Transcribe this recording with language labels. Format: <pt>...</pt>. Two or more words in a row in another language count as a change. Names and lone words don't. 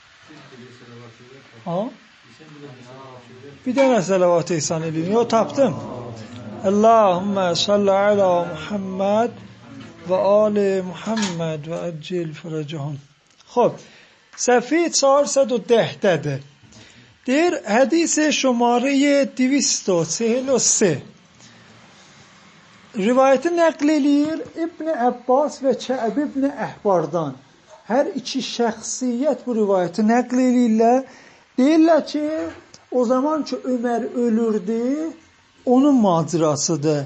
<az>Ha? Bir dənə salavat ihsan edin. Yo, tapdım.</az> <ar>اللهم صل على محمد وآل محمد وعجل فرجهم.</ar> <az>خب صفحه 410 دده.</az> <fa>در حدیث شماره 243</fa> <az>rivayeti nəql eləyir İbn Abbas və Kəb ibn Əhbardan. Hər iki şəxsiyyət bu rivayeti nəql eləyirlər. Deyirlər ki, o zaman ki Ömər ölürdü, onun macirasıdır.</az>